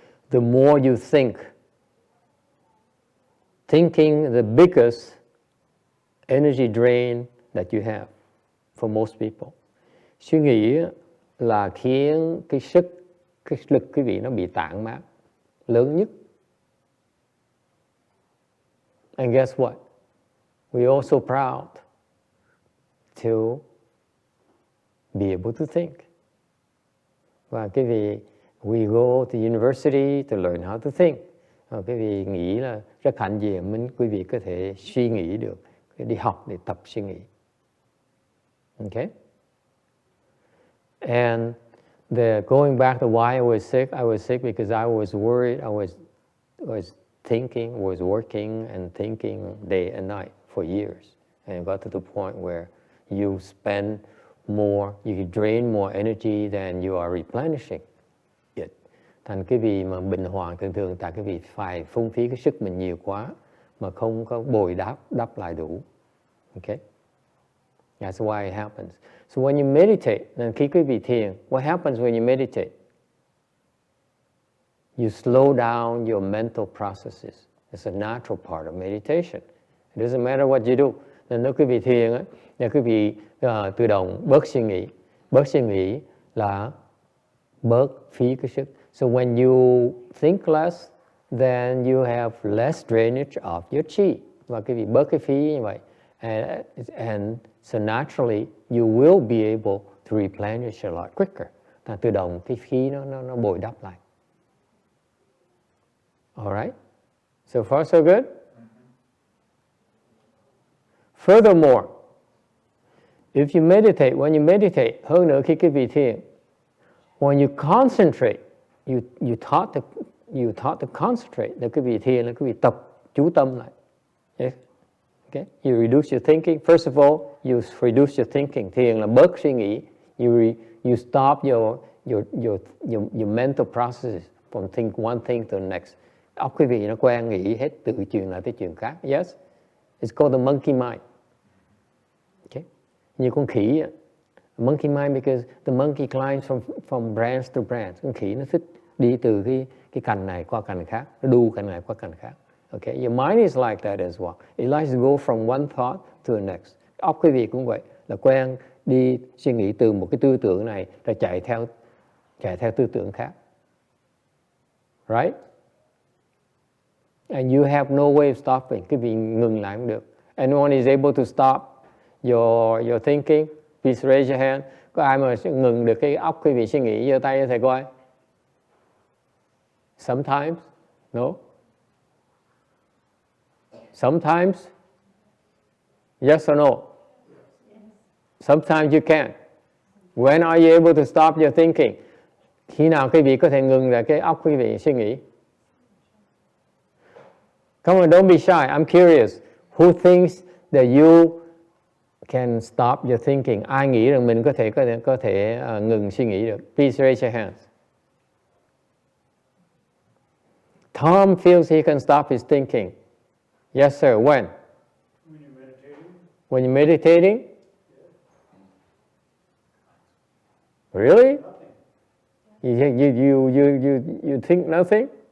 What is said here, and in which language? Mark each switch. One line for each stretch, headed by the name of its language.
English: The more you think, thinking the biggest energy drain that you have for most people.
Vietnamese: Suy nghĩ là khiến cái lực quý vị nó bị tản mát lớn nhất.
English: And guess what? We're also proud to be able to think.
Vietnamese: Và cái vị
English: we go to university to learn how to think.
Vietnamese: Cái vị nghĩ là rất hạnh diện quý vị có thể suy nghĩ được, đi học để tập suy nghĩ.
English: Okay? And going back to why I was sick because I was worried. I was thinking, was working and thinking day and night for years, and got to the point where you spend more, you drain more energy than you are replenishing it.
Vietnamese: Thành cái vị mà bệnh hoạn thường tại cái vị phải phung phí cái sức mình nhiều quá mà không có bồi đắp lại đủ.
English: Okay? That's why it happens. So when you meditate, then
Vietnamese: khi quý vị thiền,
English: what happens when you meditate? You slow down your mental processes. It's a natural part of meditation. It doesn't matter what you do.
Vietnamese: Nên nếu quý vị thiền á, là quý vị tự động bớt suy nghĩ. Bớt suy nghĩ là bớt phí cái sức.
English: So when you think less, then you have less drainage of your chi.
Vietnamese: Và quý vị bớt cái phí như vậy.
English: And so naturally, you will be able to replenish a lot quicker.
Vietnamese: Tự động cái khí nó bồi đắp lại.
English: All right? So far, so good? Furthermore, if you meditate,
Vietnamese: when you meditate, hơn nữa khi quý vị thiền,
English: when you concentrate, you taught to concentrate,
Vietnamese: là quý vị thiền là quý vị tập chú tâm lại.
English: Yes? Okay? You reduce your thinking. First of all, you reduce your thinking.
Vietnamese: Thiền là bớt suy nghĩ.
English: You stop your mental processes from think one thing to the next.
Vietnamese: Óc quý vị nó quen nghĩ hết từ chuyện này tới chuyện khác.
English: Yes? It's called the monkey mind. Okay?
Vietnamese: Như con khỉ.
English: Monkey mind because the monkey climbs from branch to branch.
Vietnamese: Con khỉ nó thích đi từ cái cành này qua cành khác. Nó đu cành này qua cành khác.
English: Okay, your mind is like that as well. It likes to go from one thought to the next.
Vietnamese: Óc quý vị cũng vậy, là quen đi suy nghĩ từ một cái tư tưởng này rồi chạy theo tư tưởng khác.
English: Right? And you have no way of stopping.
Vietnamese: Quý vị ngừng lại không được.
English: Anyone is able to stop your thinking? Please raise your hand.
Vietnamese: Có ai mà ngừng được cái óc quý vị suy nghĩ, giơ tay cho thầy coi.
English: Sometimes, no. Sometimes, yes or no? Sometimes you can. When are you able to stop your thinking?
Vietnamese: Khi nào quý vị có thể ngừng lại cái óc quý vị suy nghĩ?
English: Come on, don't be shy. I'm curious. Who thinks that you can stop your thinking?
Vietnamese: Ai nghĩ rằng mình có thể ngừng suy nghĩ được?
English: Please raise your hands. Tom feels he can stop his thinking. Yes, sir. When? When you're meditating. When you're meditating? Really? You think nothing?